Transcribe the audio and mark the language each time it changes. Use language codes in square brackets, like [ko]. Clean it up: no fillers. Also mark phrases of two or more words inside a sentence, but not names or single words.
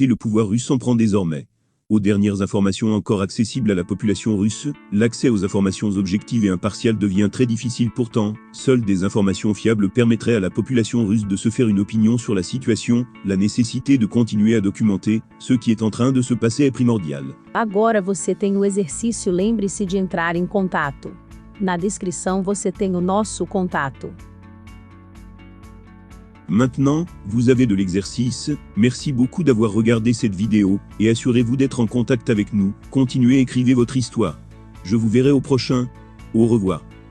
[fr] Le pouvoir russe s'en prend désormais aux dernières informations encore accessibles à la population russe. L'accès aux informations objectives et impartiales devient très difficile. Pourtant, seules des informations fiables permettraient à la population russe de se faire une opinion sur la situation. La nécessité de continuer à documenter ce qui est en train de se passer est primordiale. [pt] Agora você tem o exercício. Lembre-se de entrar em contato. Na descrição você tem o nosso contato. [fr] Maintenant, vous avez de l'exercice. Merci beaucoup d'avoir regardé cette vidéo, et assurez-vous d'être en contact avec nous. Continuez, écrivez votre histoire. Je vous verrai au prochain. Au revoir.